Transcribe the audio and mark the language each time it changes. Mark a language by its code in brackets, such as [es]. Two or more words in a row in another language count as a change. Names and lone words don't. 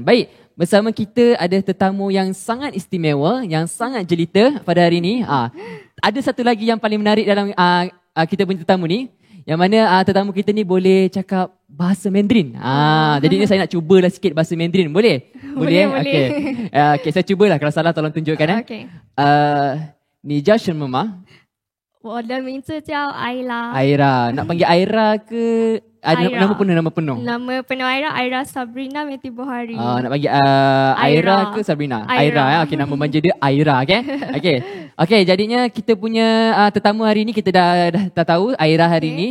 [ms] Baik, bersama kita ada tetamu yang sangat istimewa, yang sangat jelita pada hari ini. Ada satu lagi yang paling menarik dalam kita punya tetamu ni, yang mana tetamu kita ni boleh cakap bahasa Mandarin. Jadi ni saya nak cubalah sikit bahasa Mandarin. Boleh? Boleh. Okay, saya cubalah. Kalau salah tolong tunjukkan. Okay. [zh] 你叫什么吗？我的名字叫 Aira. [ms] Aira. Nak panggil Aira ke? Aira. Nama penuh. Nama penuh Aira Sabrina Meti Bohari. Nak panggil Aira ke Sabrina? Aira. Okey, nama manja dia Aira. Okay, jadinya kita punya tetamu hari ni kita dah tahu Aira hari ni.